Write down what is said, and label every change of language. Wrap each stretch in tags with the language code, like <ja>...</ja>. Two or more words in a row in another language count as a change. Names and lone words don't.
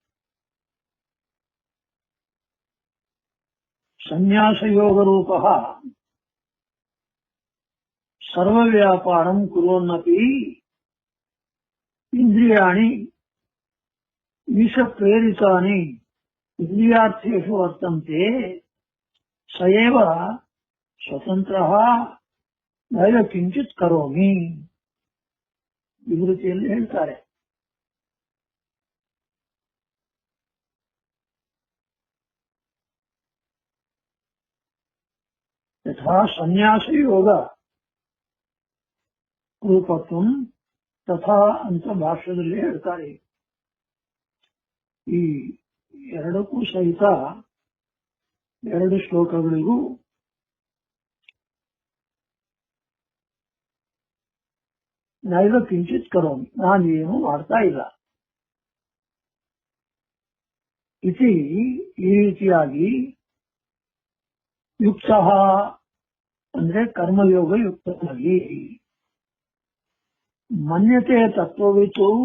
<sa>ಸನ್ಯಾಸ ಯೋಗ ರೂಪ ಸರ್ವ ವ್ಯಾಪಾರಂ ಕುರುವನ್ನಪಿ ಇಂದ್ರಿಯಾಣಿ ವಿಷ ಪ್ರೇರಿತಾನಿ ಇಂದ್ರಿಯಾರ್ಥೇಷು ವರ್ತಂತೆ ಸಯೇವ ಸ್ವತಂತ್ರಃ ನೈವ ಕಿಂಚಿತ್ ಕರೋಮಿ.</sa> <kn>ವಿವೃತಿಯಲ್ಲಿ ಹೇಳ್ತಾರೆ.</kn> <sa>ಯಥಾ ಸನ್ಯಾಸ ಯೋಗ ರೂಪತ್ವಂ ತಥಾ</sa> <kn>ಅಂತ ಭಾಷ್ಯದಲ್ಲಿ ಹೇಳ್ತಾರೆ. ಈ ಎರಡಕ್ಕೂ ಸಹಿತ ಎರಡು ಶ್ಲೋಕಗಳಿಗೂ</kn> <sa>ನೈವ ಕಿಂಚಿತ್ ಕರೋಮಿ,</sa> <kn>ನಾನೇನು ಮಾಡ್ತಾ ಇಲ್ಲ. ಇತಿ ಈ ರೀತಿಯಾಗಿ ಯುಕ್ತ ಅಂದ್ರೆ ಕರ್ಮಯೋಗ ಯುಕ್ತನಾಗಿ</kn> <sa>ಮನ್ಯತೆ ತತ್ವವಿತು</sa>